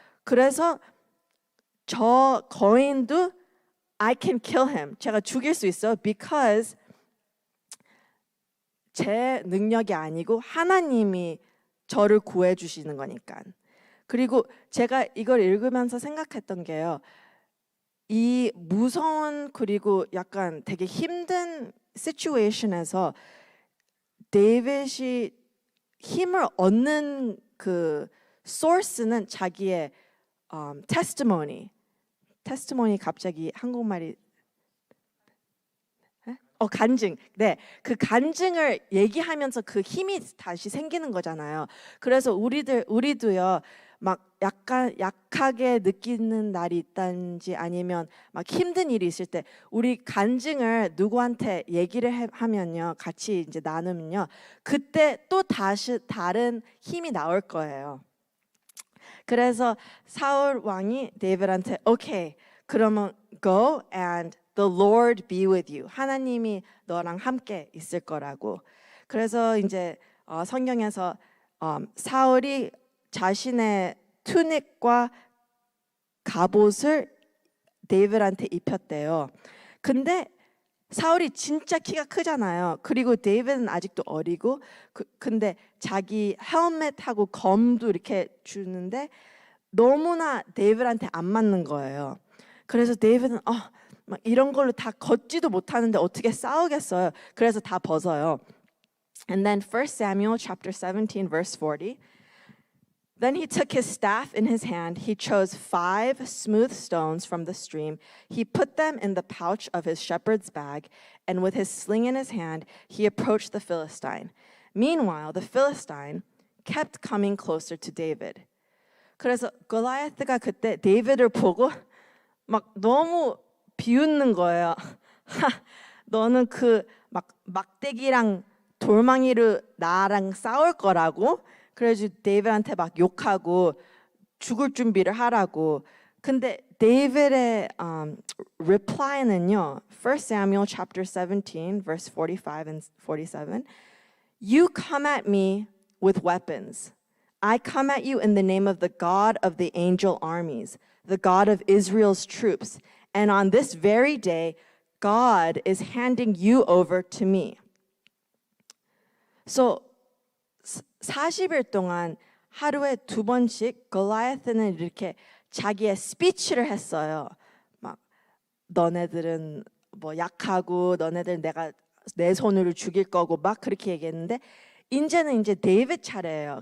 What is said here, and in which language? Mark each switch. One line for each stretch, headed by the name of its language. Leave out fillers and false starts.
Korean: 그래서 저 거인도
English: I can kill him.
Korean: 제가 죽일 수 있어요. Because 제 능력이 아니고 하나님이 저를 구해 주시는 거니까. 그리고 제가 이걸 읽으면서 생각했던 게요. 이 무서운 그리고 약간 되게 힘든 시츄에이션에서 데이빗이 힘을 얻는 그 소스는 자기의 테스티모니 갑자기 한국말이 간증. 네. 그 간증을 얘기하면서 그 힘이 다시 생기는 거잖아요. 그래서 우리도요. 막 약간 약하게 느끼는 날이 있든지 아니면 막 힘든 일이 있을 때 우리 간증을 누구한테 얘기를 하면요. 같이 이제 나누면요. 그때 또 다시 다른 힘이 나올 거예요. 그래서 사울 왕이 데이빗한테 오케이. 그러면
English: go and the Lord be with you.
Korean: 하나님이 너랑 함께 있을 거라고. 그래서 이제 성경에서 사울이 자신의 투닉과 갑옷을 데이빗한테 입혔대요. 근데 사울이 진짜 키가 크잖아요. 그리고 데이빗은 아직도 어리고 근데 자기 헬멧하고 검도 이렇게 주는데 너무나 데이빗한테 안 맞는 거예요. 그래서 데이빗은 막 이런 걸로 다 걷지도 못하는데 어떻게 싸우겠어요? 그래서 다 벗어요.
English: And then 1 Samuel chapter 17 verse 40. Then he took his staff in his hand. He chose 5 smooth stones from the stream. He put them in the pouch of his shepherd's bag, and with his sling in his hand, he approached the Philistine. Meanwhile, the Philistine kept coming closer to David.
Korean: 그래서 골리앗가 그때 데이빗을 보고 막 너무 비웃는 거예요. 너는 그 막 막대기랑 돌망이로 나랑 싸울 거라고? 그래서 데이빗한테 막 욕하고 죽을 준비를 하라고. 근데 데이빗의 reply는요.
English: 1 Samuel chapter 17 verse 45 and 47. You come at me with weapons. I come at you in the name of the God of the angel armies, the God of Israel's troops. And on this very day, God is handing you over to me. So
Korean: 40일 동안 하루에 2번씩 골리앗은 이렇게 자기의 스피치를 했어요. 막 너네들은 뭐 약하고 너네들은 내가 내 손으로 죽일 거고 막 그렇게 얘기했는데 이제는 이제 데이빗 차례예요.